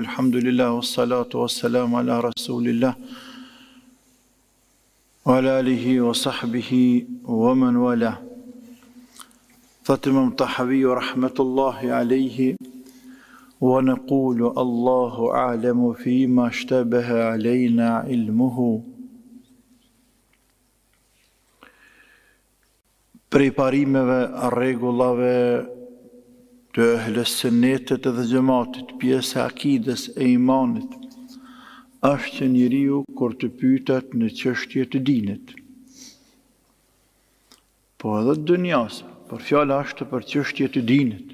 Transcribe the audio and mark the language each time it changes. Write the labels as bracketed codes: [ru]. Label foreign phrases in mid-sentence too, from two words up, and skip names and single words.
[ar] الحمد لله والصلاة والسلام على رسول الله وعلى آله وصحبه ومن والاه. فاطمة طحاوي رحمة الله عليه ونقول الله أعلم فيما اشتبه علينا علمه. [sq] Prej parimeve, rregullave të ehlës sunnetit dhe xhamatit, pjesë e akides e imanit, është që njeriu kur të pyetet në çështje të dinit, po edhe të dunjas, por fjala është për çështje të dinit.